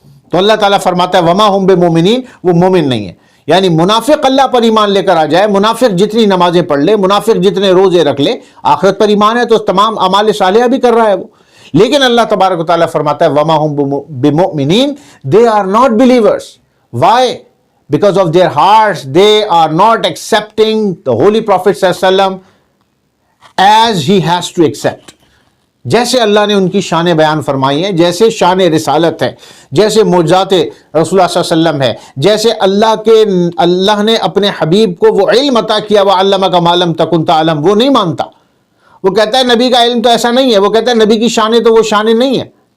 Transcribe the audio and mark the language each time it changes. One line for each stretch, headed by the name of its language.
Urdu: تو اللہ تعالیٰ فرماتا ہے
Arabic: وما ہم بمومنین,
Urdu: وہ مومن نہیں ہے. یعنی منافق اللہ پر ایمان لے کر آ جائے, منافق جتنی نمازیں پڑھ لے, منافق جتنے روزے رکھ لے, آخرت پر ایمان ہے تو تمام اعمال صالحہ بھی کر رہا ہے وہ, لیکن اللہ تبارک و تعالیٰ فرماتا ہے
Arabic: وما ہم بمؤمنین,
English: they are not believers. Why? Because of their hearts they are not accepting the Holy Prophet ﷺ as he has to accept.
Urdu: جیسے اللہ نے ان کی شان بیان فرمائی ہے, جیسے شان رسالت ہے, جیسے معجزات رسول اللہ صلی اللہ علیہ وسلم ہے, جیسے اللہ نے اپنے حبیب کو وہ علم عطا کیا
Arabic: وَعَلَّمَكَ مَا لَمْ تَكُنْ تَعْلَمْ,
Urdu: وہ نہیں مانتا. وہ کہتا ہے نبی کا علم تو ایسا نہیں ہے, وہ کہتا ہے نبی کی شانیں تو وہ شانیں نہیں ہیں.